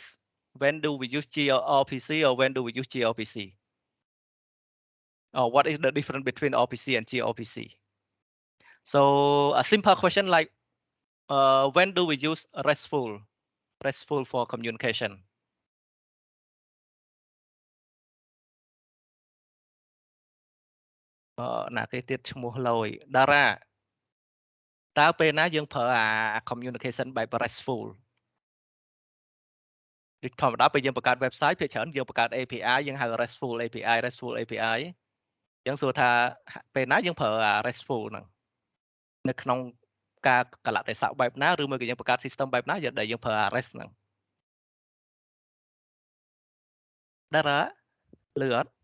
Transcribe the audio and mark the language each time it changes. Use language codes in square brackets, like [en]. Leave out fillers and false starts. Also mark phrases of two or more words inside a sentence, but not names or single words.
[en] When do we use gRPC? Or when do we use gRPC? Or what is the difference between RPC and gRPC? So a simple question like when do we use RESTful for communication? Là cái tiết [km] ឈ្មោះលយ Dara តើពេលណាយើងប្រើអា communication បែប RESTful ដូចធម្មតាពេលយើងបង្កើត website ភាគច្រើនយើងបង្កើត API យើងហៅ [en] RESTful API [km] យើងសួរថាពេលណាយើងប្រើអា RESTful ហ្នឹងនៅក្នុងការកលៈទេសៈបែបណាឬមួយក៏យើងបង្កើត system បែបណាដែលយើងប្រើអា REST ហ្នឹង Dara លឺអត់